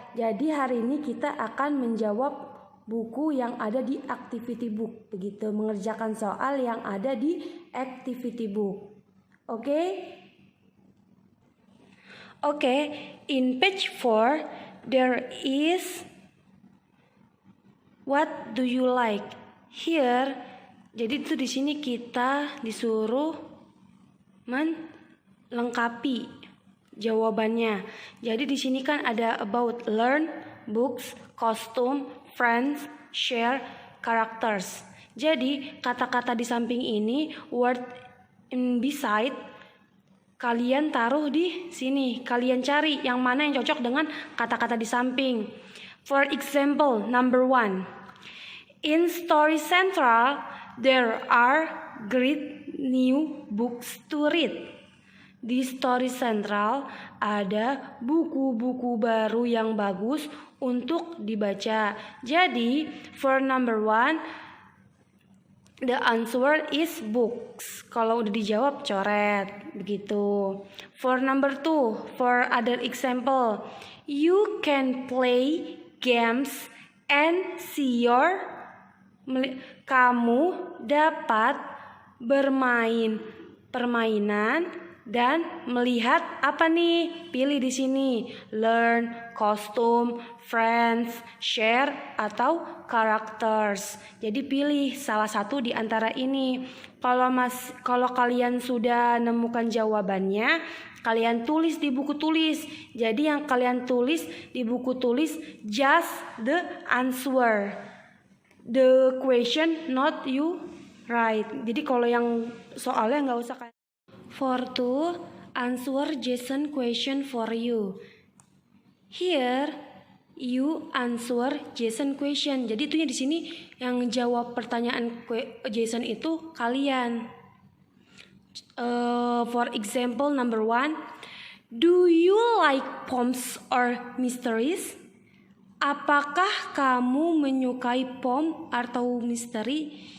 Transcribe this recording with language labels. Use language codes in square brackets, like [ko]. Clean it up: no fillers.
[id] Jadi hari ini kita akan menjawab buku yang ada di activity book. Begitu, mengerjakan soal yang ada di activity book. Oke? [en] Okay, in page 4 there is what do you like? [id] Here, jadi itu di sini kita disuruh melengkapi jawabannya. Jadi di sini kan ada about, learn, books, costume, friends, share, characters. Jadi kata-kata di samping ini, [en] word in beside, [id] kalian taruh di sini. Kalian cari yang mana yang cocok dengan kata-kata di samping. [en] For example, number 1. In Story Central, there are great new books to read. [id] Di Story Central ada buku-buku baru yang bagus untuk dibaca. [en] Jadi, for number 1, the answer is books. [id] Kalau udah dijawab coret, begitu. [en] For number 2, for other example, you can play games and see your. [id] Kamu dapat bermain permainan dan melihat apa nih? Pilih di sini. Learn, costume, friends, share, atau characters. Jadi pilih salah satu di antara ini. Kalau kalian sudah nemukan jawabannya, kalian tulis di buku tulis. Jadi yang kalian tulis di buku tulis [en] just the answer. The question not you write. [id] Jadi kalau yang soalnya nggak usah kayak. [en] For 2, answer Jason question for you. Here you answer Jason question. [id] Jadi itunya di sini yang jawab pertanyaan Jason itu kalian. [en] For example, number 1, do you like poems or mysteries? [id] Apakah kamu menyukai poem atau misteri?